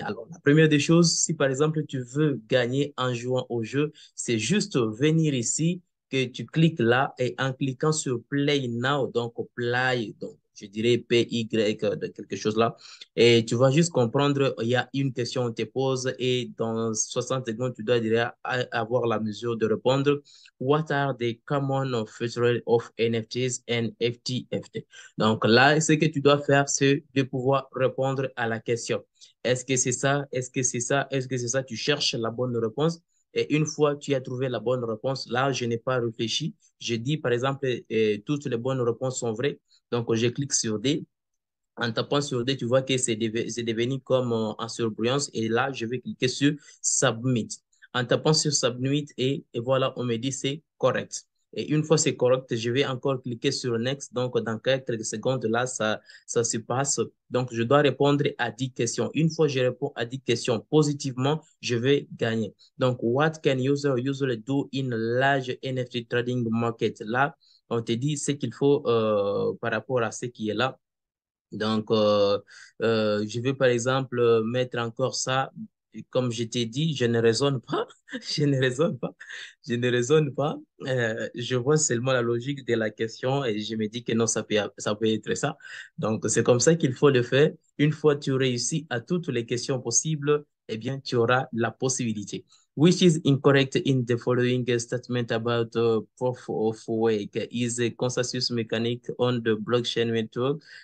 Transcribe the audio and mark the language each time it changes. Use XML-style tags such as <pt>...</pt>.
<fr>Alors, la première des choses, si par exemple tu veux gagner en jouant au jeu, c'est juste venir ici, que tu cliques là et en cliquant sur Play Now, donc Play, donc je dirais PY, de quelque chose là, et tu vas juste comprendre, il y a une question qu'on te pose et dans 60 secondes, tu dois déjà avoir la mesure de répondre.</fr> <en>What are the common features of NFTs and FTFT?</en> <fr>Donc là, ce que tu dois faire, c'est de pouvoir répondre à la question. Est-ce que c'est ça? Est-ce que c'est ça? Est-ce que c'est ça? Tu cherches la bonne réponse. Et une fois que tu as trouvé la bonne réponse, là, je n'ai pas réfléchi. Je dis, par exemple, toutes les bonnes réponses sont vraies. Donc, je clique sur D. En tapant sur D, tu vois que c'est devenu comme en surbrillance. Et là, je vais cliquer sur Submit. En tapant sur Submit et voilà, on me dit c'est correct. Et une fois c'est correct, je vais encore cliquer sur Next. Donc, dans quelques secondes, là, ça se passe. Donc, je dois répondre à 10 questions. Une fois que je réponds à 10 questions positivement, je vais gagner.</fr> <en>Donc, what can user usually do in large NFT trading market?</en> <fr>Là, on te dit ce qu'il faut par rapport à ce qui est là. Donc, je vais par exemple mettre encore ça. Et comme je t'ai dit, je ne raisonne pas, je ne raisonne pas, je ne raisonne pas. Je vois seulement la logique de la question et je me dis que non, ça peut être ça. Donc, c'est comme ça qu'il faut le faire. Une fois que tu réussis à toutes les questions possibles, eh bien, tu auras la possibilité.</fr> <en>Which is incorrect in the following statement about proof of work is a consensus mechanic on the blockchain network.</en>